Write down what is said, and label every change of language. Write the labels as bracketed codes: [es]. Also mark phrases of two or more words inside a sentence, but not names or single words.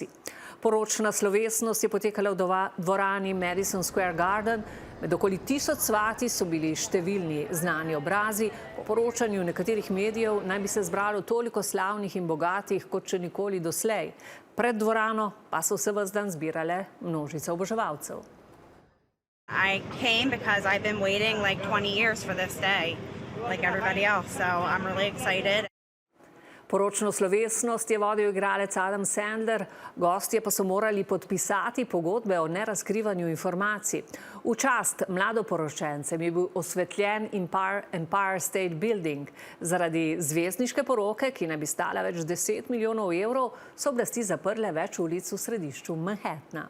[sl] Poročna slovesnost je potekala v dvorani Madison Square Garden. Med okoli 1000 svati so bili številni znani obrazi. Po poročanju nekaterih medijev naj bi se zbralo toliko slavnih in bogatih kot še nikoli doslej. Pred dvorano pa so se ves dan zbirale množice oboževalcev. [en] I came because I've been waiting like 20 years for this day, like everybody else, so I'm really excited. [sl] Poročno slovesnost je vodil igralec Adam Sandler, gostje pa so morali podpisati pogodbe o nerazkrivanju informacij. V čast mladoporočencem je bil osvetljen Empire State Building. Zaradi zvezdniške poroke, ki naj bi stala več 10 milijonov evrov, so oblasti zaprle več ulic v središču Manhattna.